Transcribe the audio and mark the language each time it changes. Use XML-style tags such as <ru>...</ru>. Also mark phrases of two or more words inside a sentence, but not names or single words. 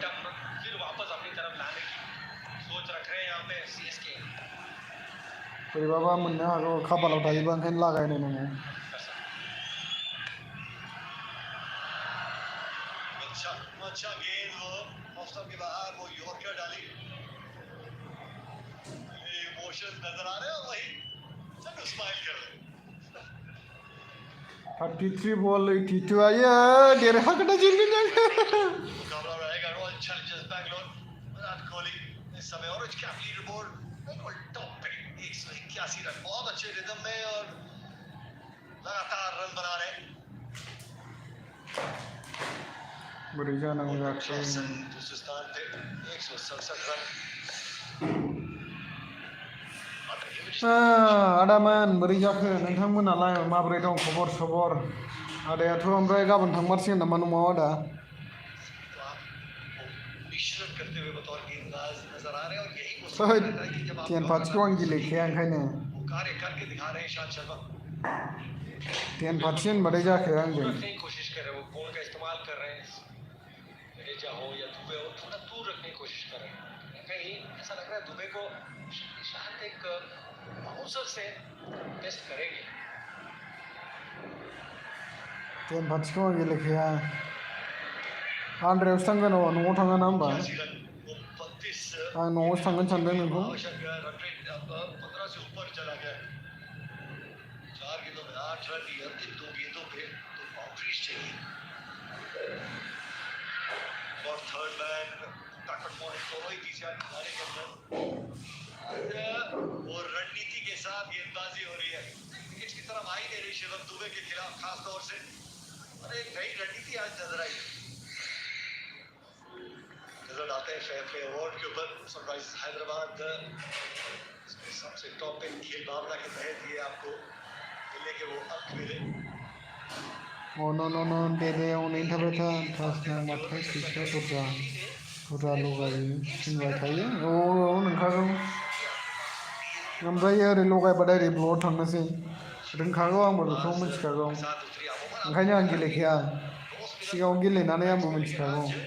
<brx>बोरैबाबा मोननो हागौ खाफालाव थायोबा ओंखायनो लागायनो नोङो</brx> <hi>अच्छा गेंद वो</hi> <en>off stump</en> <hi>के बाहर वो यॉर्कर डाली इमोशंस नजर आ रहे हैं और वही चलो स्माइल कर रहे</hi> <brx>33 बॉल 82 आयो देरहागोना जेनगोन</brx> <hi>मुकाबला रहेगा रॉयल चैलेंजर्स बैंगलोर विराट कोहली इस समय</hi> <en>Orange Cap leader board</en> <hi>बिल्कुल टॉप पे 181 रन बहुत अच्छे रिदम में और लगातार रन बना रहे</hi> <brx>बोरै जानांगौ जाखो</brx> <hi>दूसरे स्थान पे 167 रन</hi> <brx>आदामोन बोरै जाखो नोंथांमोनालाय माबोरै दं खबर सबर आदायाथ' ओमफ्राय गाबोन थांमारसिगोन नामा न'आव आदा</brx> <hi>मिश्रण करते हुए बतौर गेंदबाज नजर आ रहे हैं और यही वो ओइ समय रहता है कि जब आप</hi> <brx>टेन पाथिखौ आं गेलेखाया ओंखायनो</brx> <hi>वो कार्य करके दिखा रहे हैं ईशांत शर्मा</hi> <brx>टेन पाथि होनबाथाय जाखाया आंजों</brx> <hi>रखने की कोशिश कर रहे हैं वो बॉल का इस्तेमाल कर रहे हैं जडेजा हो या दुबे हो थोड़ा दूर रखने की कोशिश कर रहे हैं कहीं ऐसा लग रहा है दुबे को ईशांत एक बाउंसर से टेस्ट करेंगे</hi> <brx>टेन पाथिखौ आं गेलेखाया आन्द्रायावसो थांगोन अ न'आव थाङा ना होमबा आं न'आवसो थांगोन सानदों नोंखौ</brx> <hi>आवश्यक</hi> <en>run rate</en> <hi>अब 15 से ऊपर चला गया 4 गेंदों में 8 रन ही अंतिम 2 गेंदों पे तो बाउंड्रीज चाहिए और</hi> <en>third man</en> <hi>ताकत पॉइंट दोनों ही तीसरा खिलाड़ी के अंदर वो रणनीति के साथ गेंदबाजी हो रही है पिच की तरफ आई नहीं रही शिवम दुबे के खिलाफ खास तौर से और एक नई रणनीति आज नजर आई नजर आते हैं</hi> <en>fair play award</en> <hi>के ऊपर सनराइज हैदराबाद सबसे टॉप पे खेल भावना के तहत ये आपको मिलने के वो अंक मिले</hi> <brx>न दे अनेक थाबाय था थासना माथो फैसा बुरजा लगायो होनबाय थायो औ नंखागौ ओमफ्राय ओरै लगायबाथाय ओरै ब्ल'आव थांनोसै रोंखागौ आंबो बेखौ मिथिखागौ ओंखायनो आं गेलेखाया सिगाङाव गेलेनानै आंबो मिथिखागौ</brx>